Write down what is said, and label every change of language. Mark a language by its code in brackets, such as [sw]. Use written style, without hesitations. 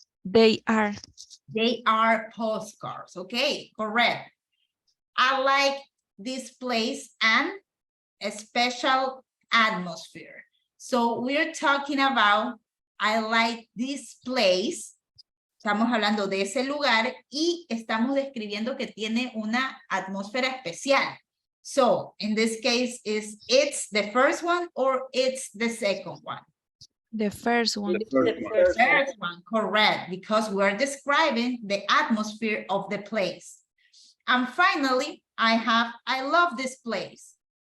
[en] They are. They are postcards. Okay, correct. I like this place and a special atmosphere. So we're talking about I like this place. [es] Estamos hablando de ese lugar y estamos describiendo que tiene una atmósfera especial. [en] So, in this case, it's the first one or it's the second one? The first one. The first one, correct, because we're describing the atmosphere of the place. And finally, I love this place.